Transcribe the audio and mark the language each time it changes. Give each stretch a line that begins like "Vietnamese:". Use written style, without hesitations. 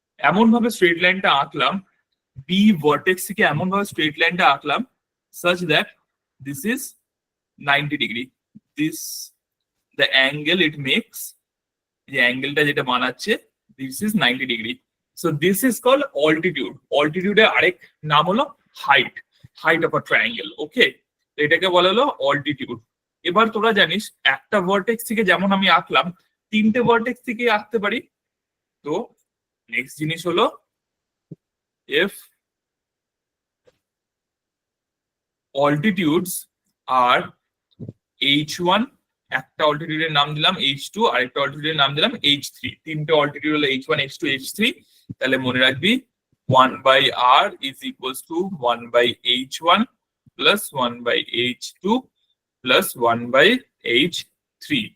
Bangla: এমন ভাবে স্ট্রেট লাইনটা আঁকলাম, বি ভার্টেক্স থেকে এমন ভাবে স্ট্রেট লাইনটা আঁকলাম
English: such that this is 90
Bangla: degree,
English: this the angle it makes,
Bangla: যে অ্যাঙ্গেলটা যেটা বানাচ্ছে
English: this is 90
Bangla: degree,
English: so this is called altitude.
Bangla: altitude এর আরেক নাম হলো height,
English: height of a triangle.
Bangla: ওকে, এটাকে বলা হলো altitude। এবার তোরা জানিস একটা ভার্টেক্স থেকে যেমন আমি আঁকলাম, তিনটে ভার্টেক্স থেকে আঁকতে পারি। তো নেক্সট জিনিস হলো
English: if altitudes are h1,
Bangla: একটা অল্টিটিউডের নাম দিলাম h2, আরেকটা অল্টিটিউডের নাম দিলাম h3, তিনটে অল্টিটিউড হলো h1 h2 h3, তাহলে মনে রাখবি
English: 1/r is equals to 1/h1 plus 1/h2 plus 1/h3।